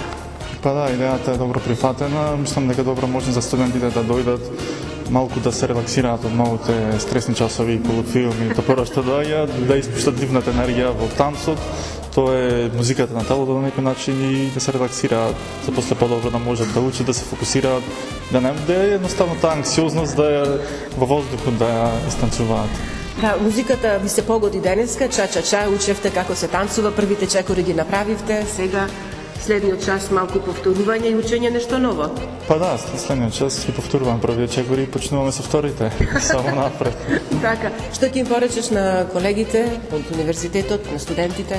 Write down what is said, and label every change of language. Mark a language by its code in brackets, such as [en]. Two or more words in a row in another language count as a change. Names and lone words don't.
[mk] Па да, идејата е добро прифатена. Мислам дека добро може за студентите да дојдат малку да се релаксираат од многуте стресни часови и полуфилми, тоа прво што доаѓа, да испуштат дивната енергија во танцот, тоа е музиката на телото на некој начин и да се релаксираат, за после подобро да можат да учат, да се фокусираат, да не е едноставно таа анксиозност да е во воздухот да ја истанцуваат. Да, музиката ви се погоди денеска, ча-ча-ча, учевте како се танцува, првите чекори ги направивте, сега следниот час малку повторување и учење нешто ново. Па да, следниот час ги повторувам првите чекори и почнуваме со вторите, само напред. Така, што ќе им поречеш на колегите од универзитетот, на студентите?